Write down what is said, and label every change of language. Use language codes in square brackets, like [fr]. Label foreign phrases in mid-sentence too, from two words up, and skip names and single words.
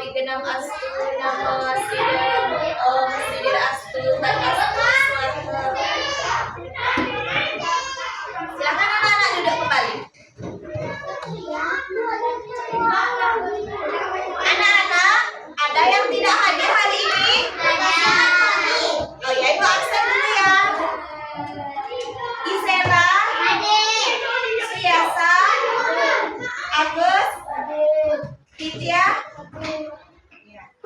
[sa] Nam Astu Namo Siddham Om Siddhir Astu Tadastu Swaha. [id] Silakan anak-anak duduk kembali. Anak-anak, ada yang tidak hadir hari ini? Oh ya, ibu absen dulu ya. Gisela, Siasa, Agus, Ditya, ya.